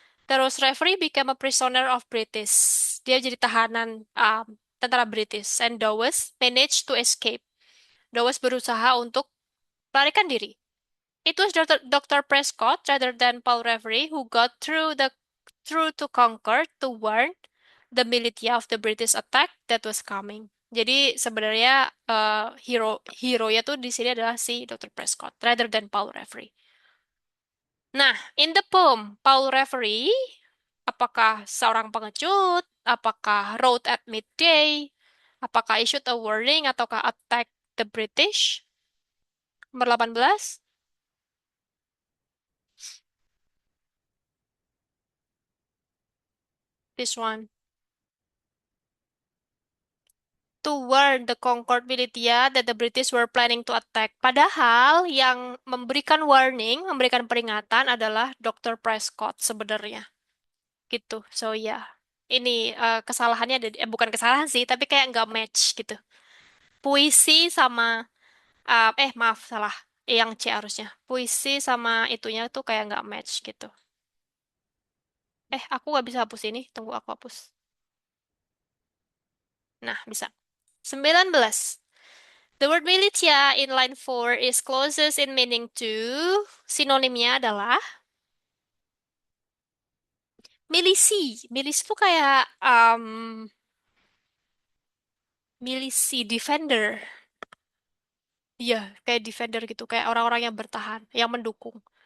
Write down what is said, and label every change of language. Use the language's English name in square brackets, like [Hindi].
[English] Terus referee became a prisoner of British. [Indonesian] Dia jadi tahanan tentara British. [English] And Dawes managed to escape. [Indonesian] Dawes berusaha untuk melarikan diri. [English] It was Dr. Prescott rather than Paul Reverie who got through to Concord to warn the militia of the British attack that was coming. [Indonesian] Jadi sebenarnya hero ya tuh di sini adalah si Dr. [English] Prescott rather than Paul Reverie. Nah, in the poem, Paul Reverie [Indonesian] apakah seorang pengecut? [English] Apakah wrote at midday? Apakah issued a warning ataukah attack the British? [Indonesian] Nomor 18. [English] This one. To warn the Concord militia that the British were planning to attack. [Indonesian] Padahal yang memberikan warning, memberikan peringatan adalah Dr. Prescott sebenarnya. Gitu. So ya, yeah. Ini kesalahannya ada, bukan kesalahan sih, tapi kayak nggak match gitu. Puisi sama, maaf salah, yang C harusnya. Puisi sama itunya tuh kayak nggak match gitu. Aku nggak bisa hapus ini, tunggu aku hapus. Nah, bisa. 19. [English] The word militia in line 4 is closest in meaning to. [Indonesian] Sinonimnya adalah milisi. Milisi itu kayak milisi, defender. Iya, kayak defender gitu, kayak orang-orang yang bertahan, yang mendukung.